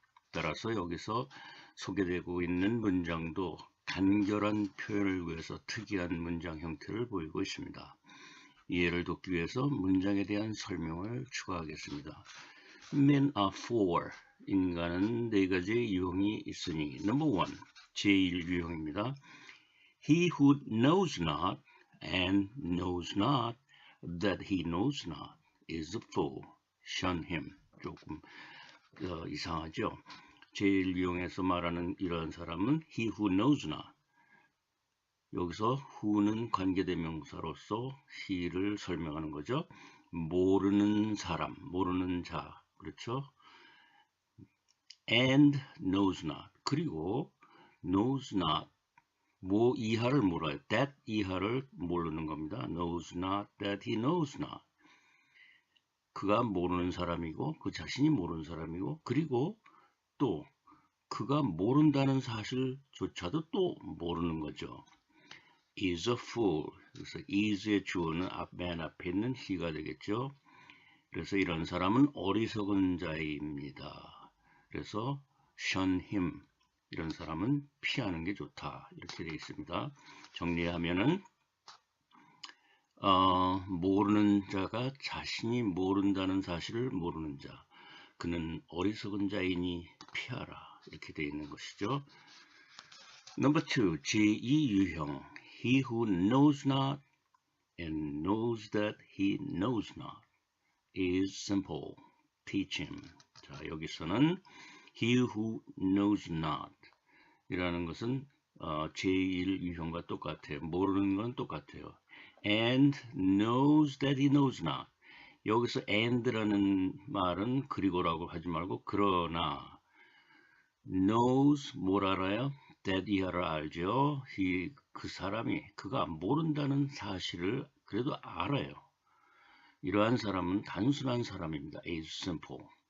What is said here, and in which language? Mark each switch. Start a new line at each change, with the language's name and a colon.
Korean: 따라서 여기서 소개되고 있는 문장도 간결한 표현을 위해서 특이한 문장 형태를 보이고 있습니다. 이해를 돕기 위해서 문장에 대한 설명을 추가하겠습니다.
English: Men are four.
Korean: 인간은 4가지 유형이 있으니
English: Number 1,
Korean: 제1유형입니다.
English: He who knows not and knows not that he knows not is a fool. Shun him.
Korean: 조금 이상하죠? 제1유형에서 말하는 이러한 사람은
English: he who knows not.
Korean: 여기서 who는 관계대명사로서 he를 설명하는 거죠. 모르는 사람, 모르는 자, 그렇죠?
English: and knows not.
Korean: 그리고
English: knows not.
Korean: 뭐 이하를 몰라요. that 이하를 모르는 겁니다.
English: knows not that he knows not.
Korean: 그가 모르는 사람이고 그 자신이 모르는 사람이고 그리고 또 그가 모른다는 사실조차도 또 모르는 거죠.
English: is a fool.
Korean: 그래서 is의 주어는 맨 앞에 있는 he가 되겠죠. 그래서 이런 사람은 어리석은 자입니다. 그래서
English: shun him.
Korean: 이런 사람은 피하는 게 좋다. 이렇게 되어 있습니다. 정리하면은 모르는 자가 자신이 모른다는 사실을 모르는 자. 그는 어리석은 자이니 피하라. 이렇게 되어 있는 것이죠.
English: Number 2, 제2유형. He who knows not and knows that he knows not is simple. Teach him.
Korean: 자, 여기서는
English: he who knows not
Korean: 이라는 것은 제1유형과 똑같아요. 모르는 건 똑같아요.
English: And knows that he knows not.
Korean: 여기서 and라는 말은 그리고라고 하지 말고 그러나 knows 뭘 알아요? that 이하를 알죠. 그 사람이 그가 모른다는 사실을 그래도 알아요. 이러한 사람은 단순한 사람입니다.
English: is simple.